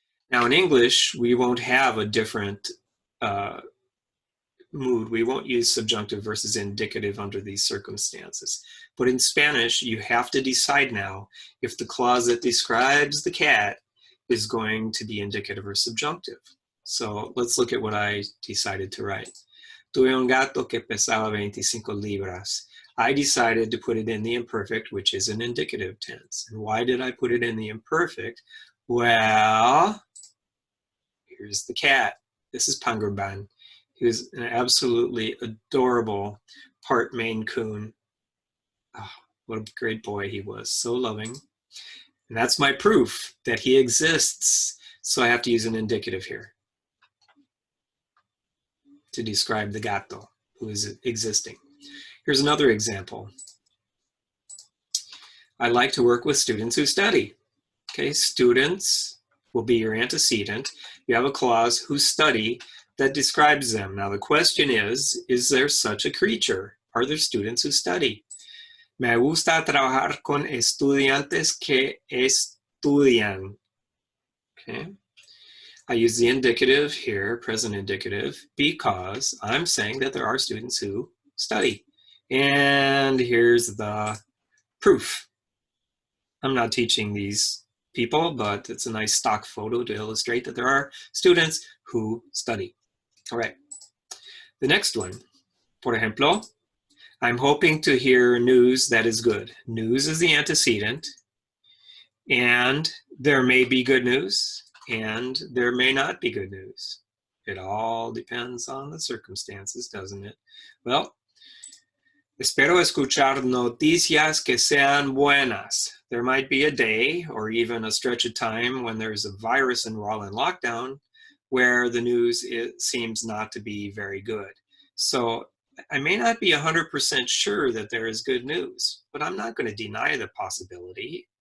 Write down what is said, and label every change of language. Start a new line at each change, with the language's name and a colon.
English: Now in English, we won't have a different mood. We won't use subjunctive versus indicative under these circumstances. But in Spanish, you have to decide now if the clause that describes the cat is going to be indicative or subjunctive. So let's look at what I decided to write.
Spanish: Tuve un gato que pesaba 25 libras.
English: I decided to put it in the imperfect, which is an indicative tense. And why did I put it in the imperfect? Well, here's the cat. This is Pangerban. He was an absolutely adorable part Maine Coon. Oh, what a great boy he was, so loving. And that's my proof that he exists. So I have to use an indicative here to describe the gato who is existing. Here's another example. I like to work with students who study. Okay, students will be your antecedent. You have a clause who study that describes them. Now the question is there such a creature? Are there students who study?
Spanish: Me gusta trabajar con estudiantes que estudian.
English: Okay. I use the indicative here, present indicative, because I'm saying that there are students who study. And here's the proof. I'm not teaching these people, but it's a nice stock photo to illustrate that there are students who study. All right. The next one,
Spanish: por ejemplo,
English: I'm hoping to hear news that is good. News is the antecedent, and there may be good news, and there may not be good news. It all depends on the circumstances, doesn't it?
Spanish: Well, espero escuchar noticias que sean buenas.
English: There might be a day or even a stretch of time when there's a virus and we're all in lockdown where the news seems not to be very good. So I may not be 100% sure that there is good news, but I'm not going to deny the possibility.